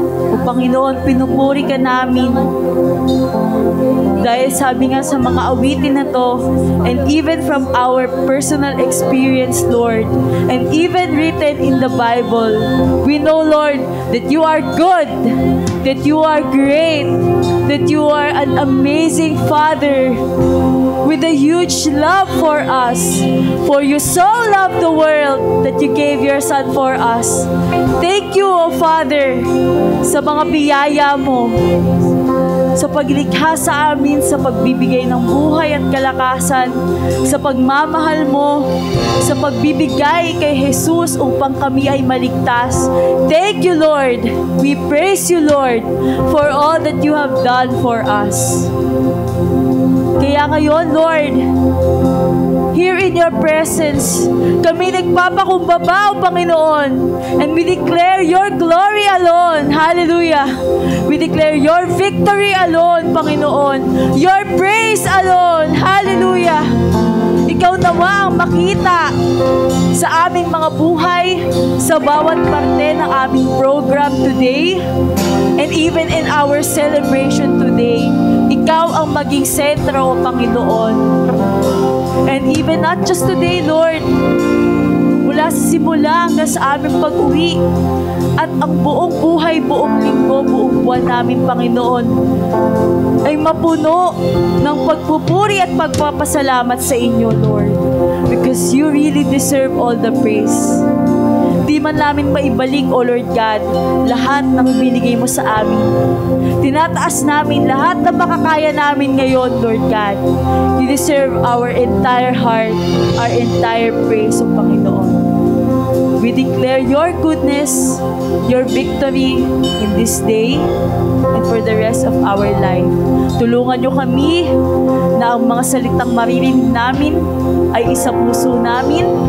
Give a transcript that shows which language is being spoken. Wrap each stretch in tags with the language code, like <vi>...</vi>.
<tl>O Panginoon, pinupuri ka namin. Dahil sabi nga sa mga awitin na to,</tl> <en>and even from our personal experience, Lord, and even written in the Bible, we know, Lord, that you are good, that you are great, that you are an amazing Father with a huge love for us. For you so loved the world that you gave your Son for us. Thank you, O Father,</en> <tl>sa mga biyaya mo, sa paglikha sa amin, sa pagbibigay ng buhay at kalakasan, sa pagmamahal mo, sa pagbibigay kay Jesus upang kami ay maligtas.</tl> <en>Thank you, Lord. We praise you, Lord, for all that you have done for us.</en> <tl>Kaya ngayon,</tl> <en>Lord, here in your presence,</en> <tl>kami nagpapakumbaba, O Panginoon,</tl> <en>and we declare your glory alone. Hallelujah. We declare your victory alone, Panginoon. Your praise alone. Hallelujah.</en> <tl>Ikaw nawa ang makita sa aming mga buhay, sa bawat parte ng aming program today,</tl> <en>and even in our celebration today.</en> <tl>Ikaw ang maging sentro, O Panginoon.</tl> <en>And even not just today, Lord,</en> <tl>mula sa simula hanggang sa aming pag-uwi, at ang buong buhay, buong linggo, buong buwan namin, Panginoon, ay mapuno ng pagpupuri at pagpapasalamat sa inyo, Lord.</tl> <en>Because you really deserve all the praise.</en> <tl>Di man namin maibalik, O Lord God, lahat ng binigay mo sa amin. Tinataas namin lahat na makakaya namin ngayon, Lord God.</tl> <en>You deserve our entire heart, our entire praise, O Panginoon. We declare your goodness, your victory in this day and for the rest of our life.</en> <tl>Tulungan niyo kami na ang mga salitang maririnig namin ay isa puso namin.</tl>